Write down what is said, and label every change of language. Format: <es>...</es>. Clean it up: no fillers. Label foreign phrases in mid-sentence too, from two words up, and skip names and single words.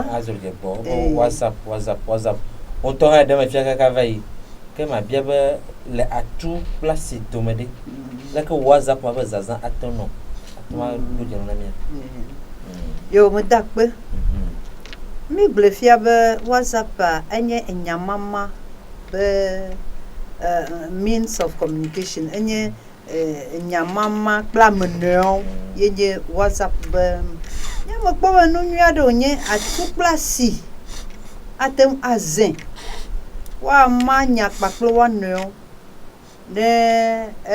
<ee>azɔdze gbɔ WhatsApp wotɔ hã ɖe me fia kaka va yi ke ma bia be le atu kple asi dome ɖe leke WhatsApp ma be zazã atɔ nɔ atɔma ɖo dze na mia yo me da kpe mi gblɔ fia be WhatsApp enye enyamama be</ee> <en>means of communication</en> <ee>enye enyamama kple amenewo ye nye WhatsApp be nyame kpɔ be nu nyui aɖe wònye atu kple asi ate ŋu azẽ woama nya kpakple woanɔewo ne</ee>